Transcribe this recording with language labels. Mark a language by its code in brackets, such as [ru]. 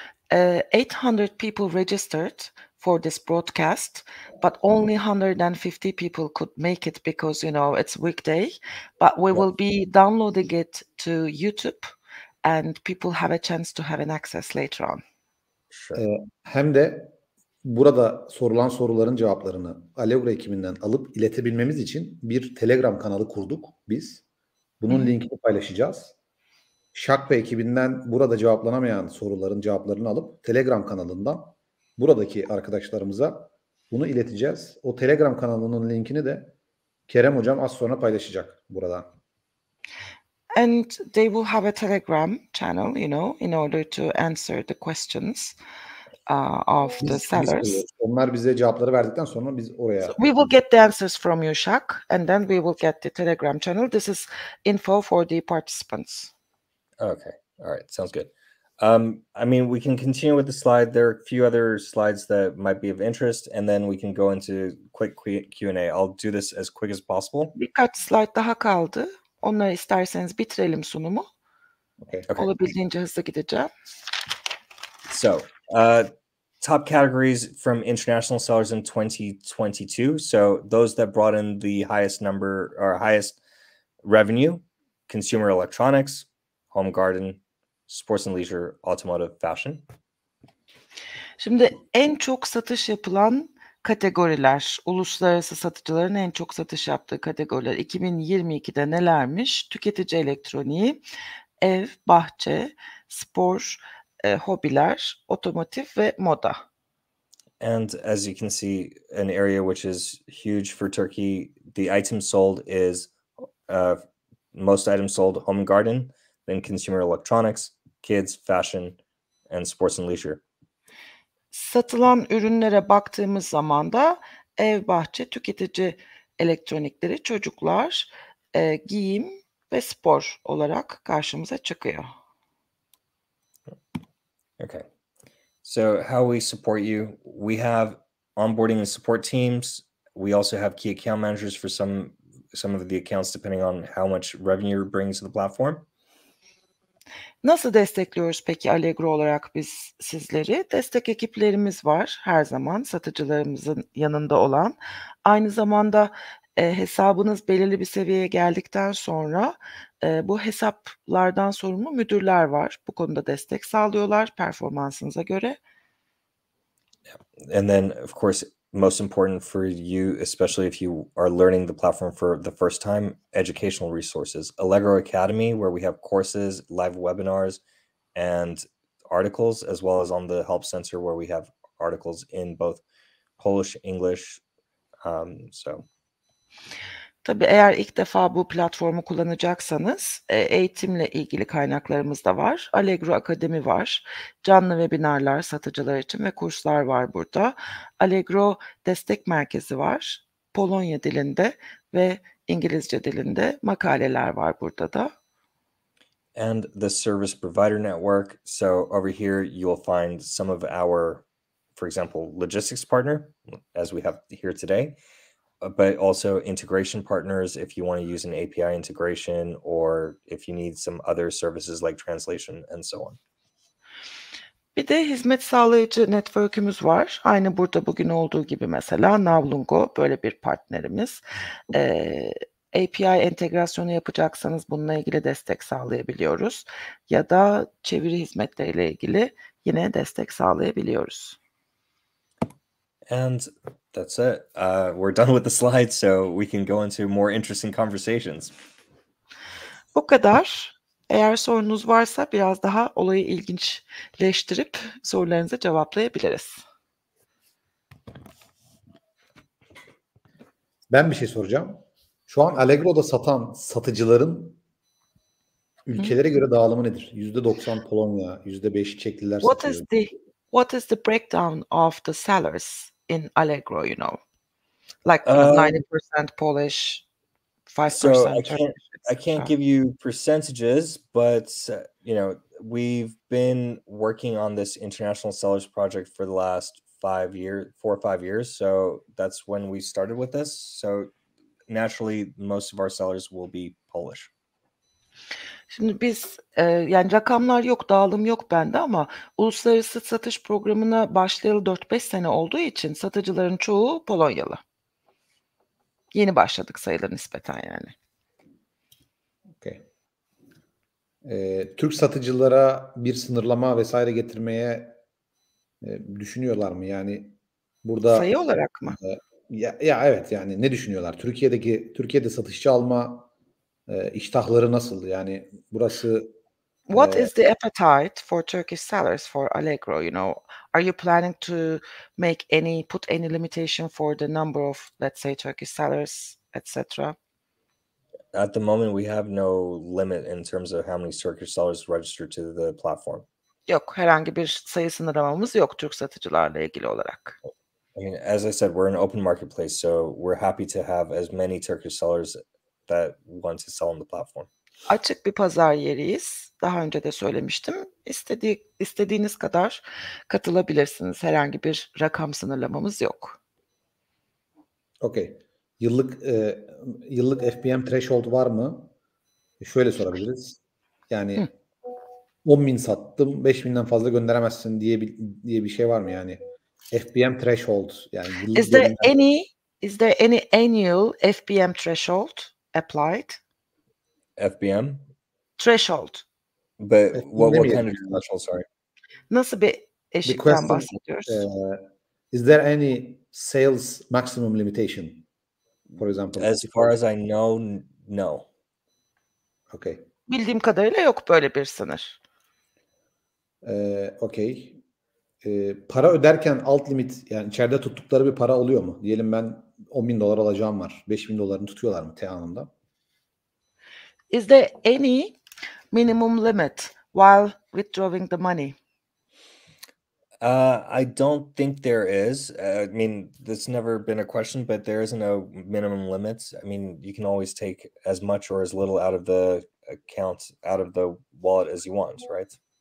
[en] 800 people registered for this broadcast, but only 150 people could make it because, it's weekday. But we will be downloading it to YouTube and people have a chance to have an access later on. [tr] Hem de burada sorulan soruların cevaplarını Allegro ekibinden alıp iletebilmemiz için bir Telegram kanalı kurduk biz. Bunun linkini paylaşacağız. Shah ve ekibinden burada cevaplanamayan soruların cevaplarını alıp Telegram kanalından buradaki arkadaşlarımıza bunu ileteceğiz. O Telegram kanalının linkini de Kerem Hocam az sonra paylaşacak buradan. [en] And they will have a Telegram channel, in order to answer the questions of the sellers. [tr] Onlar bize cevapları verdikten sonra biz oraya... [en] So we will get the answers from you, Shah, and then we will get the Telegram channel. This is info for the participants. Okay. All right. Sounds good. We can continue with the slide. There are a few other slides that might be of interest, and then we can go into quick Q&A. I'll do this as quick as possible. [tr] Birkaç slide daha kaldı. Onları isterseniz bitirelim sunumu. [en] Okay. [tr] Olabildiğince hızlı gideceğim. [en] So, top categories from international sellers in 2022. So those that brought in the highest number or highest revenue: consumer electronics, home garden, sports and leisure, automotive, fashion. [tr] Şimdi en çok satış yapılan kategoriler, uluslararası satıcıların en çok satış yaptığı kategoriler 2022'de nelermiş? Tüketici elektroniği, ev, bahçe, spor, hobiler, otomotiv ve moda. [en] And as you can see, an area which is huge for Turkey, the items sold is most items sold home and garden, then consumer electronics, kids, fashion, and sports and leisure. [tr] Satılan ürünlere baktığımız zaman da ev, bahçe, tüketici elektronikleri, çocuklar, giyim ve spor olarak karşımıza çıkıyor. [en] Okay. So how we support you, we have onboarding and support teams. We also have key account managers for some of the accounts depending on how much revenue you're bringing to the platform. [tr] Nasıl destekliyoruz peki Allegro olarak biz sizleri? Destek ekiplerimiz var her zaman satıcılarımızın yanında olan. Aynı zamanda hesabınız belirli bir seviyeye geldikten sonra bu hesaplardan sorumlu müdürler var. Bu konuda destek sağlıyorlar performansınıza göre. [en] And then of course, most important for you, especially if you are learning the platform for the first time, educational resources. Allegro Academy, where we have courses, live webinars, and articles, as well as on the Help Center, where we have articles in both Polish, English. [tr] Tabii eğer ilk defa bu platformu kullanacaksanız eğitimle ilgili kaynaklarımız da var. Allegro Akademi var. Canlı webinarlar satıcılar için ve kurslar var burada. Allegro Destek Merkezi var. Polonya dilinde ve İngilizce dilinde makaleler var burada da. [en] and the service provider network. So over here, you'll find some of our, for example, logistics partner, as we have here today, but also integration partners if you want to use an API integration, or if you need some other services like translation and so on. [tr] Bir de hizmet sağlayıcı network'ümüz var. Aynı burada bugün olduğu gibi mesela Navlungo böyle bir partnerimiz. API entegrasyonu yapacaksanız bununla ilgili destek sağlayabiliyoruz. Ya da çeviri hizmetleriyle ilgili yine destek sağlayabiliyoruz. [en] And that's it. We're done with the slides, so we can go into more interesting conversations. [tr] Bu kadar. Eğer sorunuz varsa biraz daha olayı ilginçleştirip sorularınızı cevaplayabiliriz. Ben bir şey soracağım. Şu an Allegro'da satan satıcıların ülkelere göre dağılımı nedir? %90 Polonya, %5 Çekliler satıyor. [en] What is the breakdown of the sellers in Allegro, you know? Like 90% Polish, 5% So Turkish. I can't give you percentages, but we've been working on this international sellers project for the last 4 or 5 years. So that's when we started with this. So naturally, most of our sellers will be Polish. [tr] Şimdi biz yani rakamlar yok, dağılım yok bende ama uluslararası satış programına başlayalı 4-5 sene olduğu için satıcıların çoğu Polonyalı. Yeni başladık sayılır nispeten yani. [en] Okay. [tr] Türk satıcılara bir sınırlama vesaire getirmeye düşünüyorlar mı? Yani burada Sayı olarak mı? Ya evet, yani ne düşünüyorlar? Türkiye'de satışçı alma iştahları nasıl? Yani burası [en] What is the appetite for Turkish sellers for Allegro? You know, are you planning to put any limitation for the number of, let's say, Turkish sellers, etc.? At the moment, we have no limit in terms of how many Turkish sellers register to the platform. [tr] Yok, herhangi bir sayı sınırlamamız yok Türk satıcılarla ilgili olarak. [en] I mean, as I said, we're an open marketplace, so we're happy to have as many Turkish sellers that want to sell on the platform. [tr] Açık bir pazar yeriyiz. Daha önce de söylemiştim. İstediğiniz kadar katılabilirsiniz. Herhangi bir rakam sınırlamamız yok. [en] Okay. [tr] Yıllık FBM threshold var mı? Şöyle sorabiliriz. Yani 10.000 sattım, 5.000'den fazla gönderemezsin diye bir şey var mı yani? FBM threshold, yani yıllık [en] Is there any annual FBM threshold applied? FBM? Threshold. But FBM what kind of [tr] demeyelim. [en] threshold, sorry? [tr] Nasıl bir [en] The [tr] eşikten [en] question, [tr] bahsediyoruz? [en] is there any sales maximum limitation, for example? As far as I know, no. Okay. [tr] Bildiğim kadarıyla yok böyle bir sınır. [en] Okay. [tr] Para öderken alt limit, yani içeride tuttukları bir para oluyor mu? Diyelim ben $10.000 alacağım var. $5.000'ını tutuyorlar mı T anında? [en] Is there any minimum limit while withdrawing the money? I don't think there is. I mean, that's never been a question, but there isn't a minimum limit. I mean, you can always take as much or as little out of the account, out of the wallet as you want, right?